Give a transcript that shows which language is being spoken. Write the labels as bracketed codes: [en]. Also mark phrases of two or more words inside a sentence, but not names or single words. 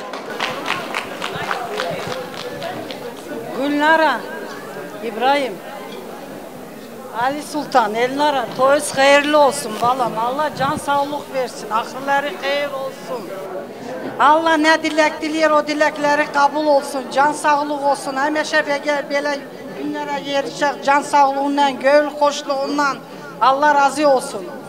[tr] Gülnara, İbrahim, Ali Sultan, Elnara, toyuz hayırlı olsun balam. Allah can sağlık versin, akılları hayır olsun. Allah ne dilek diliyor, o dilekleri kabul olsun, can sağlık olsun. [az] Həmişə belə günlərə yerişək, can sağlığından, gönül xoşluğundan Allah razı olsun.